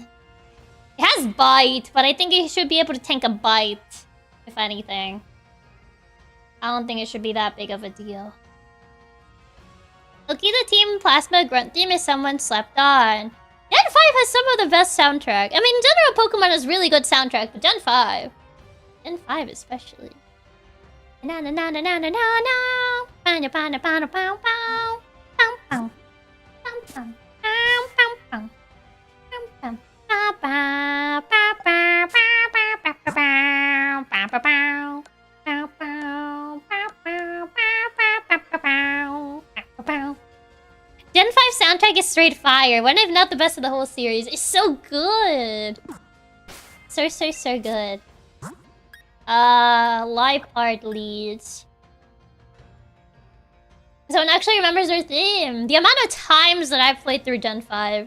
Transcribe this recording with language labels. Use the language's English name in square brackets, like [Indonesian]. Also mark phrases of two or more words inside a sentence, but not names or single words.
[English] It has bite, but I think it should be able to tank a bite, if anything. I don't think it should be that big of a deal. Lucky the Team Plasma Grunt theme is someone slept on. Gen 5 has some of the best soundtrack. I mean, in general, Pokemon has really good soundtrack, but Gen 5. Gen 5 especially. Na na na na na na na na. Panda panda panda pow pow. Pow pow. Pow pow. Pow pow pow. Pow pow. Pow pow. Pow pow. Pow pow. Pow pow. Pow pow. Pow pow. Pow pow. Pow pow. Pow pow. Pow pow. Gen 5 soundtrack is straight fire. One if not the best of the whole series. It's so good. So good. Live art leads. Someone actually remembers their theme. The amount of times that I've played through Gen 5.